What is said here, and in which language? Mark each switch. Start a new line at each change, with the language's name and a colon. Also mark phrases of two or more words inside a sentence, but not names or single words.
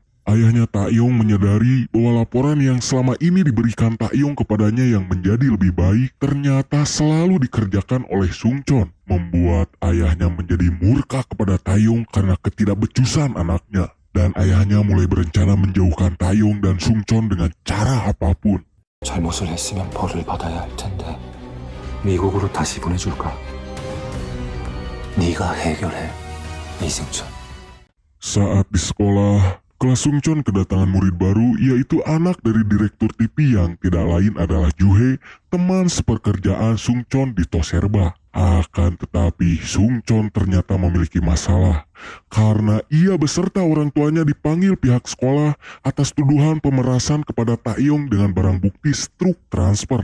Indonesian: Ayahnya Taeyong menyadari bahwa laporan yang selama ini diberikan Taeyong kepadanya yang menjadi lebih baik ternyata selalu dikerjakan oleh Sungchon, membuat ayahnya menjadi murka kepada Taeyong karena ketidakbecusan anaknya. Dan ayahnya mulai berencana menjauhkan Taeyong dan Sungchon dengan cara apapun.
Korean: 잘못을 했으면 벌을 받아야 할 텐데 미국으로 다시 보내줄까? 네가 해결해, 이승천.
Indonesian: Saat di sekolah, kelas Sungchon kedatangan murid baru, yaitu anak dari direktur TV yang tidak lain adalah Juhe, teman sepekerjaan Sungchon di Toserba. Akan tetapi Sungchon ternyata memiliki masalah karena ia beserta orang tuanya dipanggil pihak sekolah atas tuduhan pemerasan kepada Taeyong dengan barang bukti struk transfer.